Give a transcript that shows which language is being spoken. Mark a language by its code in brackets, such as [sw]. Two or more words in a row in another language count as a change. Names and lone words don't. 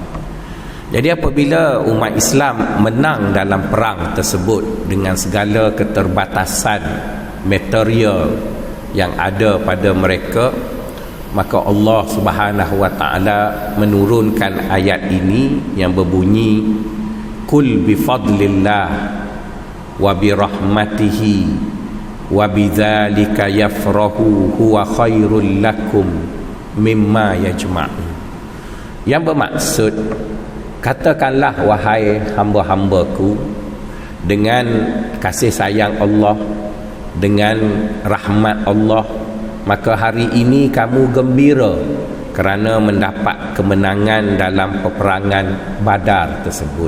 [ms] Jadi apabila umat Islam menang dalam perang tersebut dengan segala keterbatasan material yang ada pada mereka, maka Allah [ar] سبحانه وتعالى [ms] menurunkan ayat ini yang berbunyi, [ar] قل بفضل الله وبرحمته وبذلك يفرحوا هو خير لكم مما يجمعون. [ms] Yang bermaksud, katakanlah wahai hamba-hambaku, dengan kasih sayang Allah, dengan rahmat Allah, maka hari ini kamu gembira kerana mendapat kemenangan dalam peperangan Badar tersebut.